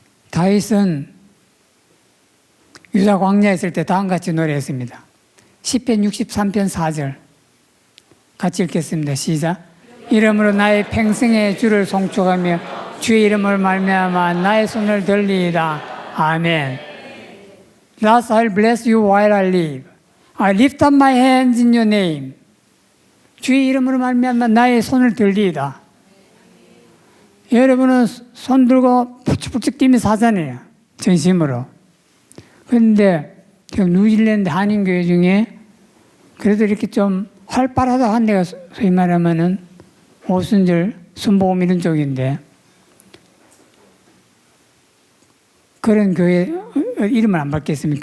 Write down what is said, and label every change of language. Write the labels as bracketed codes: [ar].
[ko] 다윗은 유다 광야에 있을 때 다음과 같이 노래했습니다. 시편 63편 4절 같이 읽겠습니다. 시작. 이름으로 나의 평생의 주를 송축하며 주의 이름을 말미암아 나의 손을 들리이다. 아멘. [en] Thus I'll bless you while I live. I lift up my hands in your name. [ko] 주의 이름으로 말미암아 나의 손을 들리이다. 여러분은 손 들고 푸쩍푸쩍 뛰면서 하잖아요. 전심으로. 그런데 뉴질랜드 한인교회 중에 그래도 이렇게 좀 활발하다 한 데가 소위 말하면은 오순절 순복음 이런 쪽인데 그런 교회 이름을 안 밝겠습니다.